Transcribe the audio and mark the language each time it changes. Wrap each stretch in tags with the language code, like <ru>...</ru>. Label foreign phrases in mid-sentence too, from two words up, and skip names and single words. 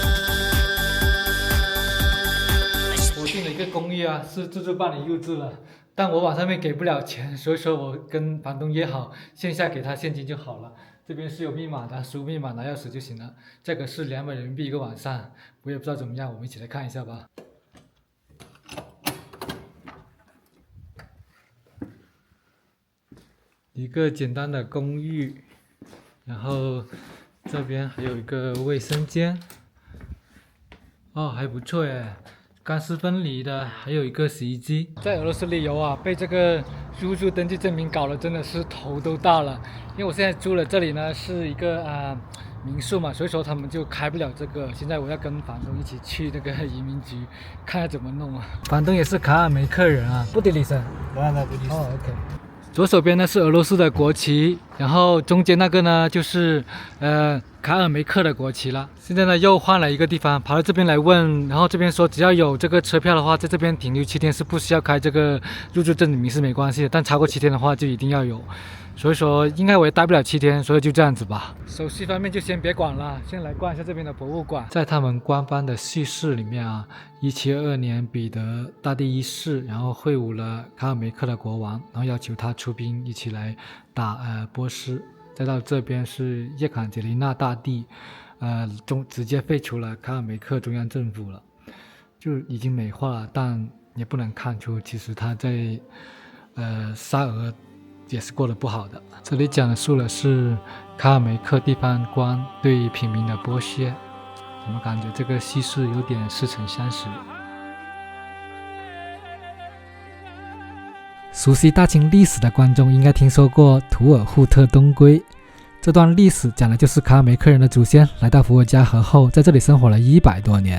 <zh>我訂了一個公寓啊，是自助幫你入住了。但我网上面給不了錢，所以說我跟房東約好線下給他現金就好了。這邊是有密碼的，輸密碼拿鑰匙就行了。價格是200人民幣一個晚上，我也不知道怎麼樣，我們一起來看一下吧。一個簡單的公寓，然後這邊還有一個衛生間。哦，還不錯耶。乾濕分離的，還有一個洗衣機。在俄羅斯旅遊啊，被這個入住登記證明搞得真的是頭都大了。因為我現在住的這裡呢是一個民宿嘛，所以說他們就開不了這個。現在我要跟房東一起去那個移民局，看下怎麼弄啊。房東也是卡尔梅克人啊，不迪里森。哦 ，OK。左手邊呢是俄羅斯的國旗，然後中間那個呢就是卡爾梅克的國旗了。現在呢又換了一個地方，跑到這邊來問，然後這邊說只要有這個車票的話，在這邊停留7天是不需要開這個入住證明是沒關係的，但超過7天的話就一定要有。所以說應該我也待不了7天，所以就這樣子吧。手續方面就先別管了，先來逛一下這邊的博物館。在他們官方的敘事裡面啊，1722年彼得大帝一世，然後會晤了卡爾梅克的國王，然後要求他出兵一起來打波斯。再到這邊是叶卡捷琳娜大帝，直接廢除了卡爾梅克中央政府了，就已經美化了，但也不能看出其實他在沙俄也是過得不好的。這裡講述的是卡爾梅克地方官對平民的剝削，怎麼感覺這個敘事有點似曾相識？熟悉大清歷史的觀眾應該聽說過圖爾扈特東歸，這段歷史講的就是卡爾梅克人的祖先來到伏爾加河後，在這裡生活了100多年。</zh>